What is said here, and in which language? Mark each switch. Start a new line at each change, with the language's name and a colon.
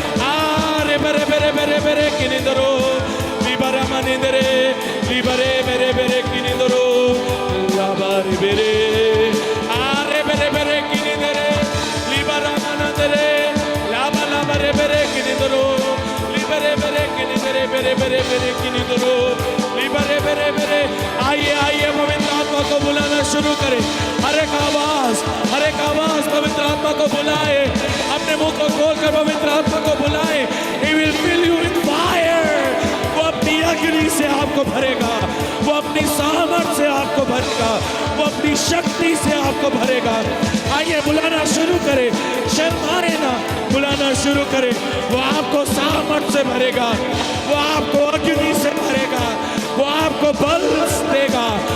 Hindi: आरे बरे बरे बरे बरे किनी दरो लिबरा मने दरे लिबरे बरे बरे किनी दरो लाबारे बरे आरे बरे बरे किनी दरे लिबरा मने दरे लाबा लाबारे बरे किनी दरो लिबरे बरे किनी दरे बरे बरे बरे किनी दरो लिबरे बरे बरे। आइए आइए पवित्र आत्मा को बुलाना शुरू करें। हर एक आवाज पवित्र आत्मा को बुलाए। अपने मुंह को खोलकर पवित्र आत्मा को बुलाए।
English: He will fill you with fire।
Hindi: वो अपनी अग्नि से आपको भरेगा, वो अपनी सामर्थ से आपको भरेगा, वो अपनी शक्ति से आपको भरेगा। आइए बुलाना शुरू करें, शर्माए ना, बुलाना शुरू करें। वो आपको सामर्थ से भरेगा, वो आपको अग्नि से भरेगा, वो आपको बल देगा।